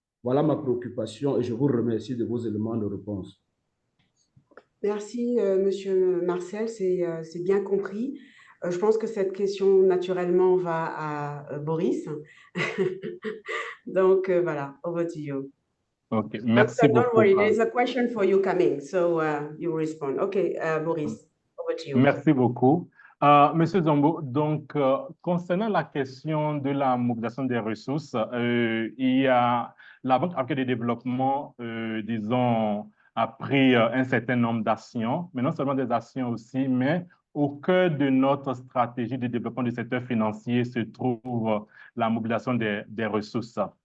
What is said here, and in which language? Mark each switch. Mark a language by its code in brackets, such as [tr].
[fr] Voilà ma préoccupation et je vous remercie de vos éléments de réponse. Merci, monsieur Marcel, c'est bien compris. Je pense que cette question, naturellement, va à Boris. Donc, voilà, [en] over to you. [fr] Ok, merci beaucoup. [en] Don't worry, there's a question for you coming, so you respond. Okay, Boris, over to you. [fr] Merci beaucoup. Monsieur Zombo, donc, concernant la question de la mobilisation des ressources, il y a la Banque africaine de développement, disons, a pris un certain nombre d'actions, mais non seulement des actions aussi, mais au cœur de notre stratégie de développement du secteur financier se trouve la mobilisation des ressources.